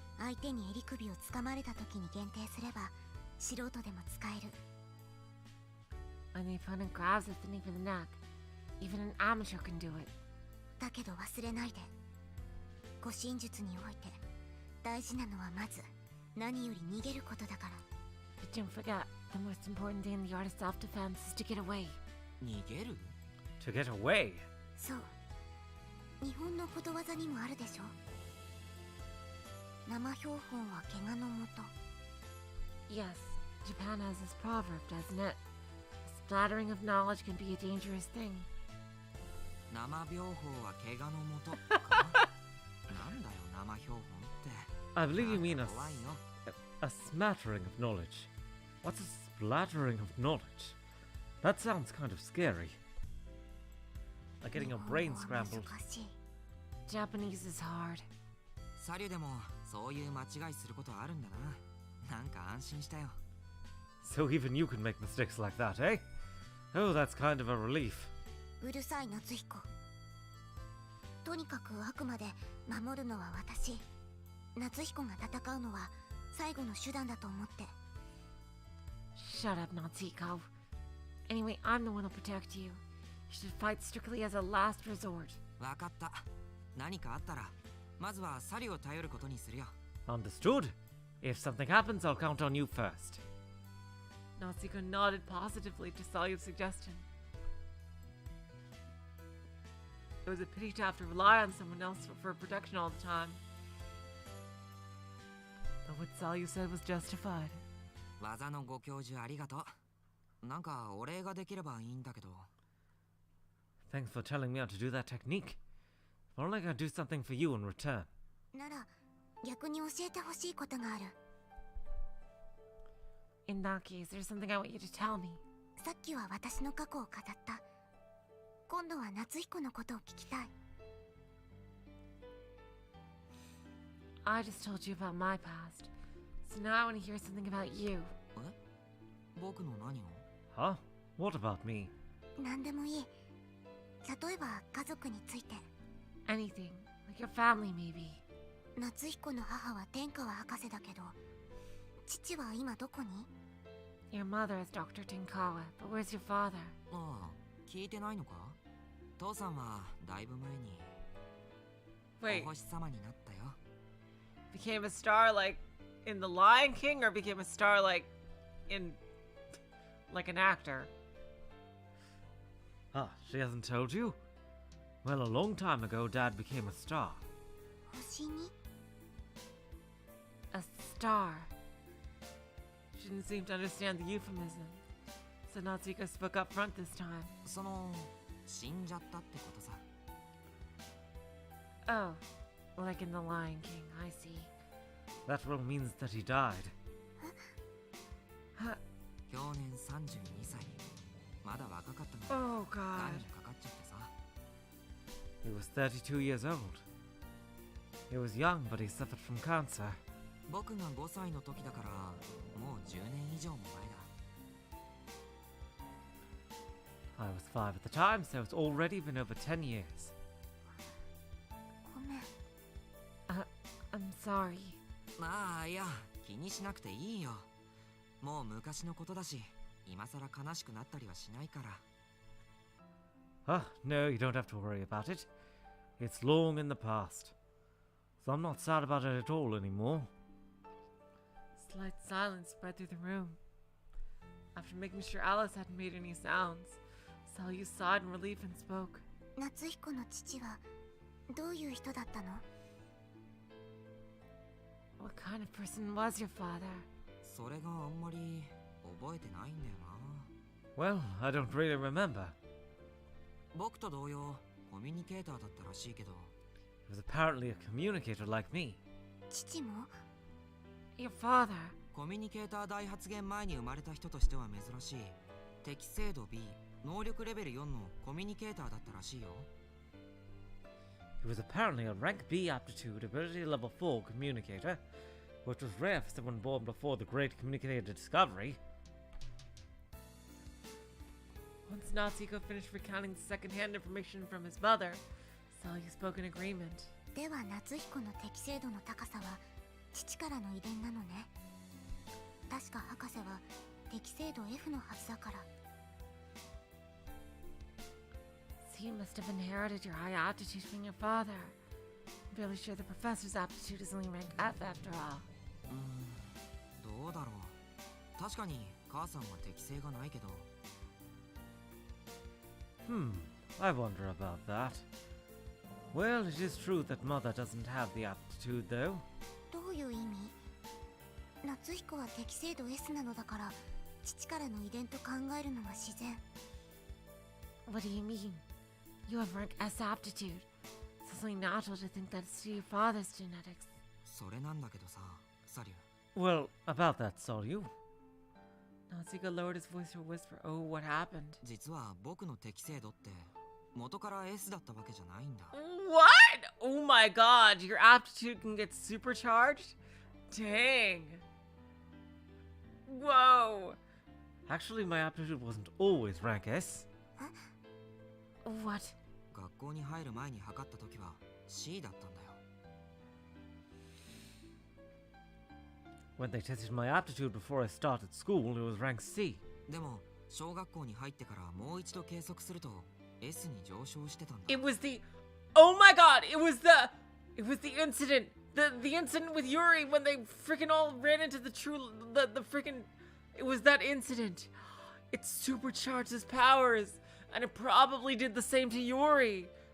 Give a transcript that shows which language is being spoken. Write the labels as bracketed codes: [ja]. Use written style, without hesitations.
[ja] 相手に襟首を掴まれた時に限定すれば、素人でも使える。 [en] When the opponent grabs at the nape of the neck, even an amateur can do it. [ja] だけど忘れないで。護身術において大事なのはまず何より逃げることだから。 [en] But don't forget, the most important thing in the art of self-defense is to get away. [ja] 逃げる？ [en] To get away. [ja] そう。日本のことわざにもあるでしょ。生標本は怪我のもと。 [en] Yes, Japan has this proverb, doesn't it? A splattering of knowledge can be a dangerous thing. [ja] 生病法は怪我のもとか。なんだよ生標本って。 [en] I believe you mean [ja] 怖いよ。 [en] a smattering of knowledge. What's a splattering of knowledge? That sounds kind of scary. Like getting your brain [ja] 日本語は [en] scrambled. [ja] 難しい。 [en] Japanese is hard. [ja] サリュでもそういう間違いすることあるんだな。なんか安心したよ。 [en] So even you can make mistakes like that, eh? Oh, that's kind of a relief. [ja] うるさい夏彦。とにかくあくまで守るのは私。夏彦が戦うのは最後の手段だと思って。 [en] Shut up, Natsuko. Anyway, I'm the one who'll protect you. You should fight strictly as a last resort. [ja] わかった。何かあったら、まずはサリュを頼ることにするよ。 [en] Understood. If something happens, I'll count on you first. Natsuko nodded positively to Salyu's suggestion. It was a pity to have to rely on someone else for protection all the time. But what Salyu said was justified. [ja] 技のご教授ありがとう。なんかお礼ができればいいんだけど。 [en] Thanks for telling me how to do that technique. If only I could do something for you in return. [ja] なら逆に教えてほしいことがある。 [en] In that case, there's something I want you to tell me. [ja] さっきは私の過去を語った。今度は夏彦のことを聞きたい。 [en] I just told you about my past, so now I want to hear something about you. [ja] 僕の何を [en] Huh? What about me? [ja] 何でもいい。例えば家族について。 [en] Anything, like your family maybe. [ja] 夏彦の母は天川博士だけど、父は今どこに？ [en] Your mother is Dr. Tenkawa, but where's your father? [ja] ああ、聞いてないのか？父さんはだいぶ前に [en] Wait, [ja] お星様になったよ。 [en] became a star like in The Lion King, or became a star like in like an actor? Ah, she hasn't told you? Well, a long time ago, Dad became a star. [ja] 星に？ [en] A star. She didn't seem to understand the euphemism, so Natsuko spoke up front this time. [ja] その死んじゃったってことさ。 [en] Oh, like in The Lion King, I see. That well means that he died. [ja] 去年32歳。まだ若かったのに [en] Oh [ja] 癌 [en] god. [ja] にかかっちゃってさ。 [en] He was 32 years old. He was young, but he suffered from cancer. [ja] 僕が5歳の時だからもう10年以上も前だ。 [en] I was 5 at the time, so it's already been over 10 years. [ja] ごめん。 [en] I'm sorry. [ja] まあいや、気にしなくていいよ。もう昔のことだし、今さら悲しくなったりはしないから。 [en] Ah, no, you don't have to worry about it. It's long in the past. So I'm not sad about it at all anymore. Slight silence spread through the room. After making sure Alice hadn't made any sounds, Salyu sighed in relief and spoke. [ja] 夏彦の父はどういう人だったの？ [en] What kind of person was your father? [ja] それがあんまり覚えてないんだよな。 [en] Well, I don't really remember. [ja] 僕と同様、コミュニケーターだったらしいけど、 [en] He was apparently a communicator like me. [ja] 父も？ [en] Your father? [ja] コミュニケーター大発現前に生まれた人としては珍しい適正度 B、能力レベル4のコミュニケーターだったらしいよ。 [en] He was apparently a rank B aptitude ability level 4 communicator, which was rare for someone born before the great communicator discovery. Once Natsuko finished recounting the second-hand information from his mother, Salyu spoke in agreement. [ja] では夏彦の適正度の高さは父からの遺伝なのね。確か博士は適正度 F のはずだから。 [en] So you must have inherited your high aptitude from your father. I'm fairly sure the professor's aptitude is only rank F after all. [ja] どうだろう。確かに母さんは適性がないけど、 [en] I wonder about that. Well, it is true that Mother doesn't have the aptitude, though. [ja] どういう意味？夏彦は適正度 S なのだから父からの遺伝と考えるのは自然。 [en] What do you mean? You have rank S aptitude. It's only natural to think that it's your father's genetics. [ja] それなんだけどさ、サリュー。 [en] Well, about that, Salyu. Natsuko lowered his voice to a whisper. Oh, what happened? [ja] 実は僕の適正度って元から S だったわけじゃないんだ。 [en] What? Oh my god, your aptitude can get supercharged? Dang. Whoa. Actually, my aptitude wasn't always rank S. What? [ja] 学校に入る前に測った時は C だったんだよ。 [en] When they tested my aptitude before I started school, it was rank C. [ja] でも小学校に入ってからもう一度計測すると S に上昇してたんだ。 [en] It was the Oh my god, it was the incident. The incident with Yuri when they freaking all ran into the freaking it was that incident. It supercharged his powers, and it probably did the same to Yuri.